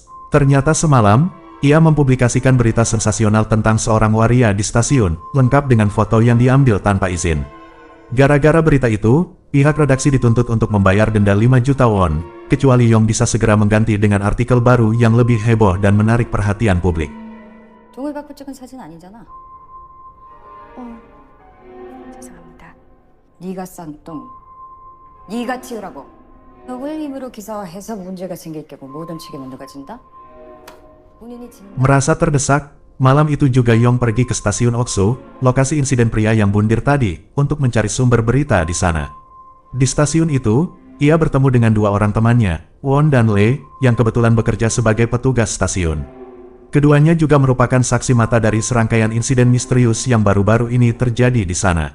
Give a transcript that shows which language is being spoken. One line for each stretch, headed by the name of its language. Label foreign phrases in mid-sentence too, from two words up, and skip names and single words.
Indonesian: Ternyata semalam, ia mempublikasikan berita sensasional tentang seorang waria di stasiun, lengkap dengan foto yang diambil tanpa izin. Gara-gara berita itu, pihak redaksi dituntut untuk membayar denda 5 juta won, kecuali Yong bisa segera mengganti dengan artikel baru yang lebih heboh dan menarik perhatian publik.
Korean: 종을 받고 찍은 사진 아니잖아. 죄송합니다. 네가 싼 똥, 네가 치우라고. 너의 힘으로 기사화해서 문제가 생길 경우 모든 책임은 누가 진다? 본인이 진다.
Indonesian: Merasa terdesak, malam itu juga Yong pergi ke stasiun Oksu, lokasi insiden pria yang bundir tadi, untuk mencari sumber berita di sana. Di stasiun itu, ia bertemu dengan 2 orang temannya, Won dan Lee, yang kebetulan bekerja sebagai petugas stasiun. Keduanya juga merupakan saksi mata dari serangkaian insiden misterius yang baru-baru ini terjadi di sana.